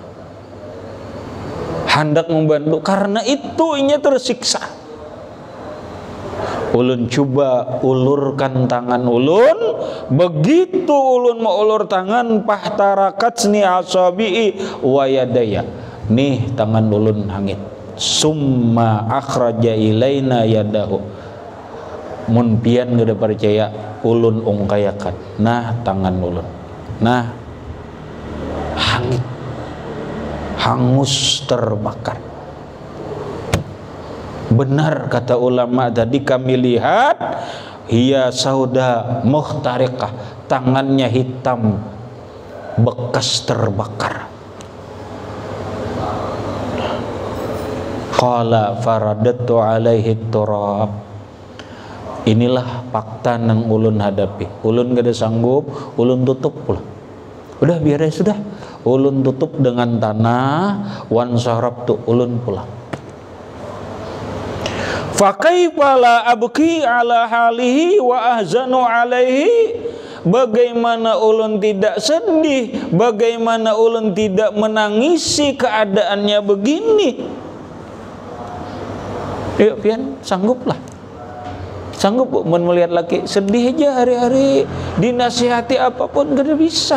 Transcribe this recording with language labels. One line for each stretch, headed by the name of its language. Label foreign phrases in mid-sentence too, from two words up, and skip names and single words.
Banjar: Hendak membantu karena itu inya tersiksa. Ulun coba ulurkan tangan ulun, begitu ulun mau ulur tangan
Arabic: فاحترقت أصابعي ويداي.
Banjar: Nih tangan ulun hangit.
Arabic: ثم أخرج إلينا يده.
Banjar: Mun pian gak percaya, ulun ungkayakan. Nah tangan ulun, nah hangit, hangus terbakar. Benar kata ulama tadi kami lihat,
Arabic: هي سوداء محترقة,
Banjar: tangannya hitam bekas terbakar.
Arabic: قال فرددت عليه التراب.
Banjar: Inilah fakta nang ulun hadapi. Ulun gak ada sanggup, ulun tutup pula. Udah biar ya sudah. Ulun tutup dengan tanah,
Arabic: وانصرفت,
Banjar: ulun pulang.
Arabic: فكيف لا أبكي على حاله وأحزن عليه
Banjar: Bagaimana ulun tidak sedih, bagaimana ulun tidak menangisi keadaannya begini. Yuk pian, sangguplah. Sanggup melihat laki sedih aja hari-hari, dinasihati apapun gak bisa.